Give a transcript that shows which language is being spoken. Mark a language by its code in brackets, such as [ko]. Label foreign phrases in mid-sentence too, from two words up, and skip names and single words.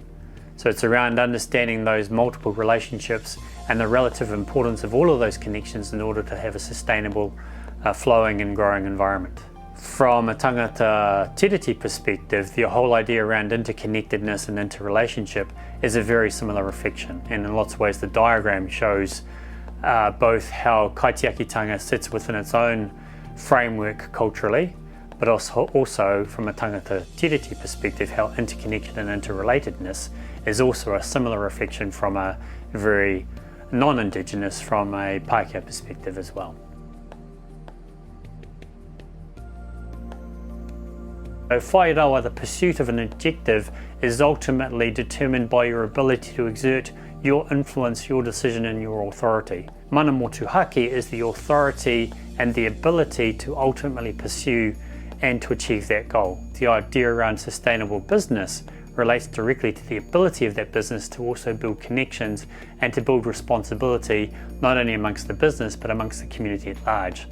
[en] So it's around understanding those multiple relationships and the relative importance of all of those connections in order to have a sustainable, flowing and growing environment. From a [mi] tangata tiriti [en] perspective, the whole idea around interconnectedness and interrelationship is a very similar reflection. And in lots of ways, the diagram shows both how kaitiakitanga sits within its own framework culturally, but also from a [mi] tangata tiriti [en] perspective, how interconnected and interrelatedness is also a similar reflection from a very non-Indigenous, from a Pākehā perspective as well. So whairawa, the pursuit of an objective, is ultimately determined by your ability to exert your influence, your decision and your authority. [mi] Mana motuhake [en] is the authority and the ability to ultimately pursue and to achieve that goal. The idea around sustainable business relates directly to the ability of that business to also build connections and to build responsibility, not only amongst the business but amongst the community at large.